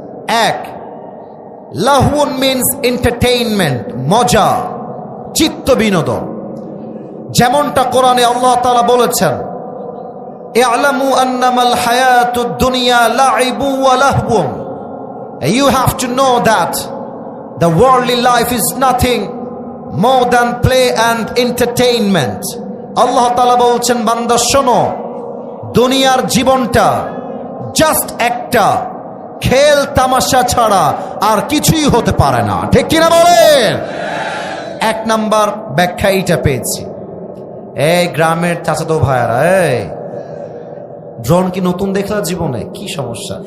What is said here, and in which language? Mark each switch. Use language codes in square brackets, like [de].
[bn] এক, লাহুন means entertainment, মজা, চিত্ত বিনোদন। যেমনটা কোরআনে আল্লাহ তাআলা বলেছেন, [ar] ই'লামু আন্নামাল হায়াতুদ দুনিয়া লাইবু ওয়া লাহবুন। [en] You have to know that the worldly life is nothing more than play and entertainment. [bn] আল্লাহ তাআলা বলছেন, বান্দা শোনো, দুনিয়ার জীবনটা জাস্ট একটা খেল তামাশা ছাড়া আর কিছুই হতে পারে না। ঠিক কিনা বলেন? এক নাম্বার ব্যাখ্যা এইটা পেয়েছি। এই গ্রামের চাচাতো ভাইয়ারা, এই ড্রোন কি নতুন দেখলা জীবনে? কি সমস্যা?